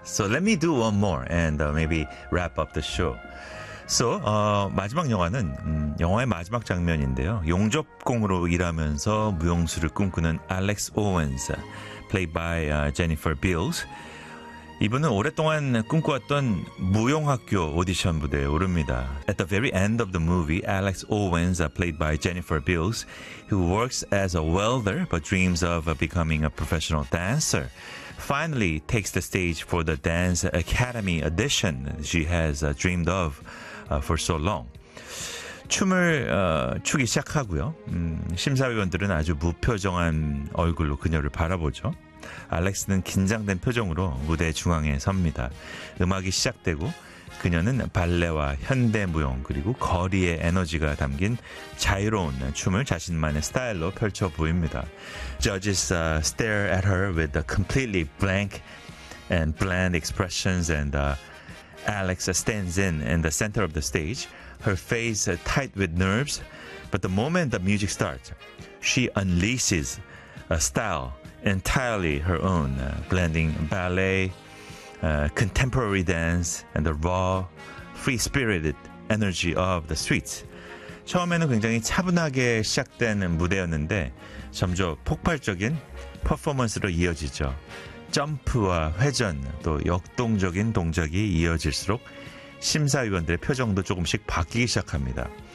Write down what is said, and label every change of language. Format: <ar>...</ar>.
<en>So let me do one more and maybe wrap up the show.</en> <ko>So 마지막 영화는 영화의 마지막 장면인데요. 용접공으로 일하면서 무용수를 꿈꾸는 Alex Owens,</ko> <en>played by</en> <ko>Jennifer Beals. 이분은 오랫동안 꿈꿔왔던 무용학교 오디션 무대에 오릅니다.</ko> <en>At the very end of the movie, Alex Owens, played by Jennifer Beals, who works as a welder but dreams of becoming a professional dancer, finally takes the stage for the Dance Academy audition she has dreamed of for so long.</en> <ko>춤을 추기 시작하고요. 심사위원들은 아주 무표정한 얼굴로 그녀를 바라보죠. 알렉스는 긴장된 표정으로 무대 중앙에 섭니다. 음악이 시작되고 그녀는 발레와 현대무용 그리고 거리의 에너지가 담긴 자유로운 춤을 자신만의 스타일로 펼쳐 보입니다.</ko> <en>Judges stare at her with a completely blank and bland expressions and Alex stands in the center of the stage, her face tight with nerves. But the moment the music starts, she unleashes a style entirely her own, blending ballet, contemporary dance, and the raw, free-spirited energy of the streets.</en> <ko>처음에는 굉장히 차분하게 시작된 무대였는데 점점 폭발적인 퍼포먼스로 이어지죠. 점프와 회전, 또 역동적인 동작이 이어질수록 심사위원들의 표정도 조금씩 바뀌기 시작합니다.</ko>